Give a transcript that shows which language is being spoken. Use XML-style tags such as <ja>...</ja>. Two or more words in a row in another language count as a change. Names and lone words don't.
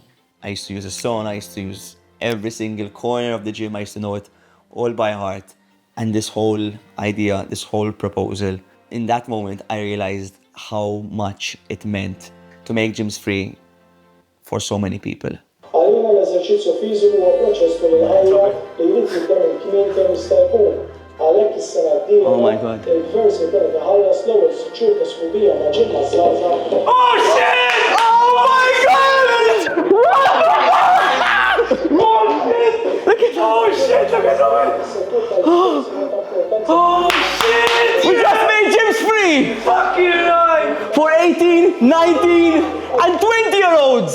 <en>I used to use a stone, I used to use every single corner of the gym, I used to know it all by heart. And this whole idea, this whole proposal, in that moment, I realized how much it meant to make gyms free for so many people.</en> <mt>Għalina l-eżerċizzju fiżiku huwa proċess tul il-ħajja li jrid jibda minn kmien kemm jista' jkun. Għalhekk is-sena d-dieħla</mt> <en>Oh my God.</en> <mt>il-gvern se jkun qed iħallas l-ewwel siċċur ta' sħubija ma' ġimma żgħażagħ.</mt> <en>Oh shit! Oh my God! Look at oh shit! Look at oh shit! We just made gyms free! Fucking right! For 18, 19, and 20-year-olds!</en>